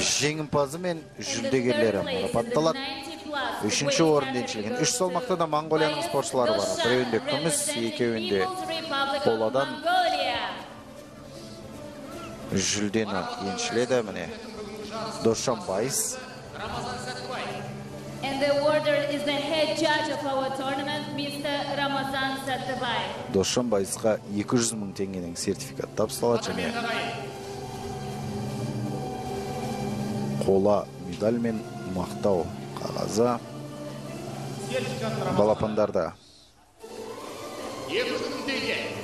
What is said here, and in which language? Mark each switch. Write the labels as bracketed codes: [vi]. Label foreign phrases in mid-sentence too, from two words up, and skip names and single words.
[kk] жеңімпазы мен жүлдегерлері марапатталады. Үшінші орын еншілеген. Үш салмақта да Моңғолияның спортшылары бар. Біреуінде күміс, екеуінде қоладан жүлдені еншіледі. Міне Досжан Байыс. [en] And the order is the head judge of our tournament, Mr. Ramazan Sattabay. [kk] Досжан Байысқа 200 мың теңгенің сертификат табысталады, және қола медаль мен мақтау қағазы балапандарда. 200 мың теңге.